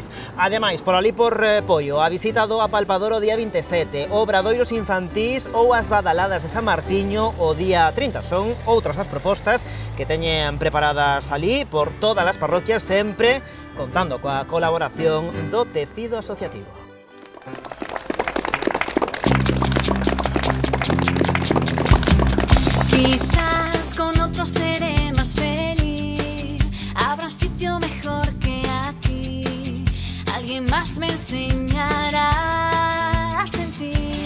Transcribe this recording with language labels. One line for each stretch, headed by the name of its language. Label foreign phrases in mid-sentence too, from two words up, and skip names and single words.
Galician: Ademais, por ali por Poio, a visita do apalpador o día 27, obradoiros infantís ou as badaladas de San Martiño o día 30. Son outras as propostas que teñen preparadas ali por todas as parroquias, sempre contando coa colaboración do tecido asociativo.
Spanish: Quizás con otro seré más feliz, habrá un sitio mejor que aquí, alguien más me enseñará a sentir.